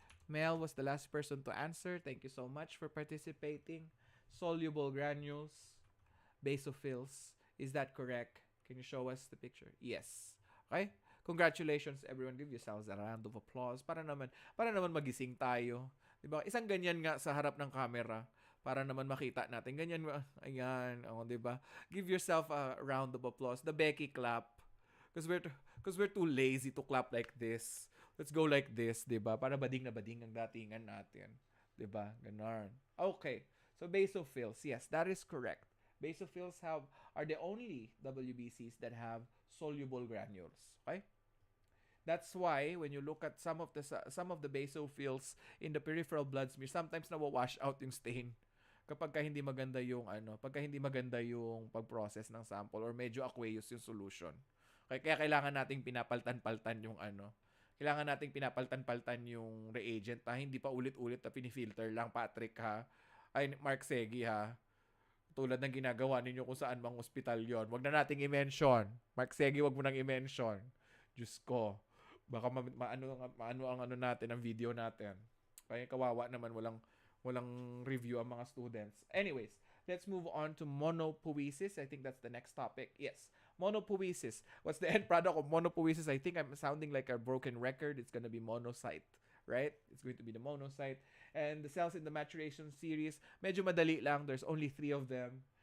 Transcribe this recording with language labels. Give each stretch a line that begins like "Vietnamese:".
English: Mel was the last person to answer. Thank you so much for participating. Soluble granules. Basophils. Is that correct? Can you show us the picture? Yes. Okay? Congratulations everyone. Give yourselves a round of applause
Filipino: para naman magising tayo. 'Di ba? Isang ganyan nga sa harap ng camera para naman makita natin. Ganyan, ayan, oh, 'di ba?
English: Give yourself a round of applause. The Becky clap. Because we're too lazy to clap like this. Let's go like this, 'di ba?
Filipino: Para bading na bading ang datingan natin. 'Di ba? Ganon.
English: Okay. So basophils. Yes, that is correct. Basophils are the only WBCs that have soluble granules. Okay? That's why when you look at some of the basophils in the peripheral blood smear, sometimes
Filipino: nawawash out yung stain kapag hindi maganda yung pag-process ng sample or medyo aqueous yung solution. Kaya kailangan nating pinapaltan-paltan yung kailangan nating pinapaltan-paltan yung reagent hindi pa ulit-ulit na pinifilter lang, Patrick, ha. Ay, Mark Segi, ha. Tulad ng ginagawa ninyo kung saan mang ospital yon. Wag na nating i-mention. Mark Segi, wag mo nang i-mention. Diyos ko. Baka maano ang natin, ang video natin. Kaya kawawa naman, walang review ang mga students.
English: Anyways, let's move on to monopoiesis. I think that's the next topic. Yes, monopoiesis. What's the end product of monopoiesis? I think I'm sounding like a broken record. It's gonna be monocyte, right? It's going to be the monocyte. And the cells in the maturation series,
Filipino: medyo madali lang.
English: There's only 3 of them.